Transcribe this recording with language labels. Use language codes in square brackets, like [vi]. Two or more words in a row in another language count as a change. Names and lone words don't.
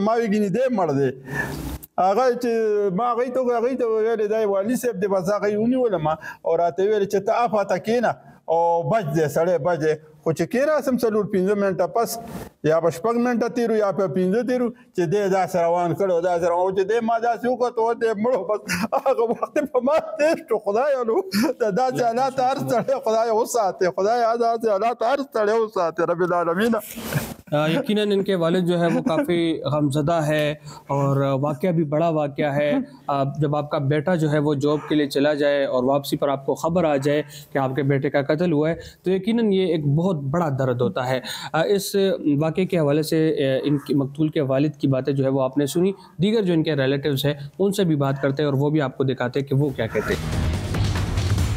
[ps] ما وی ګینې دی مړ دی هغه چې ما هغې ته ویلې دی والي صاحب دی بس هغه یې ونیولم او راته ویلې چې ته افاته کښېنه او بچ دی سړی بچ دی خو چې کېناستم 4-5 منټه پس یا به 6 منټه تېرو یا په 15 تېرو چې دی داسې روان کړی او داسې روان چې دی ما داسې وکړو او دی مړو بس هغه وخت په ما تېر شو خدایه نو د داسې حالات هر سړی خدای وساتي خدای داسې حالات هر سړی وساتي رب العالمین। [ur] یقیناً ان کے والد جو ہے وہ کافی غمزدہ ہے اور واقعہ بھی بڑا واقعہ ہے. جب آپ کا بیٹا جو ہے وہ جاب کے لیے چلا جائے اور واپسی پر آپ کو خبر آ جائے کہ آپ کے بیٹے کا قتل ہوا ہے تو یقیناً یہ ایک بہت بڑا درد ہوتا ہے. اس واقعے کے حوالے سے ان کی مقتول کے والد کی باتیں جو ہے وہ آپ نے سنی، دیگر جو ان کے ریلیٹوز ہیں ان سے بھی بات کرتے ہیں اور وہ بھی آپ کو دکھاتے ہیں کہ وہ کیا کہتے ہیں.